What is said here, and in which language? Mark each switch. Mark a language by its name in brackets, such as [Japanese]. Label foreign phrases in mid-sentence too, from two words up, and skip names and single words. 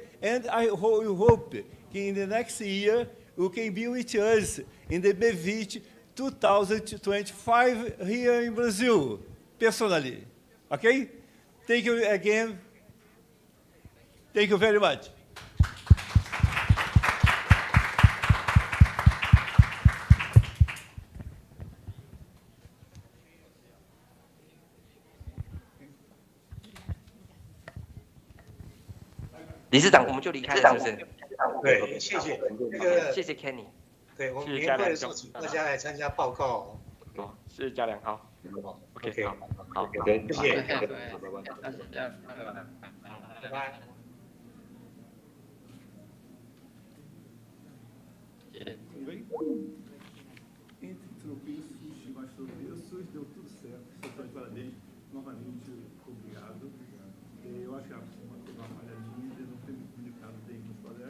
[English] And I hope in the next year you can be with us in the Mevitih 2025 here in Brazil, personally. Okay? Thank you again. Thank you very much. [Chinese] 理事长，我们就离开了，是不是？对，谢谢。那个，谢谢 Kenny。对，我们年会的时候请大家来参加报告。哦，是加良好。OK， 好，OK， 谢谢。拜拜。 [Portuguese] Entre tropeços e mais tropeços, deu tudo certo. Você está de parabéns. Novamente, obrigado. Eu acho que uma falha minha de não ter me comunicado bem com os colegas.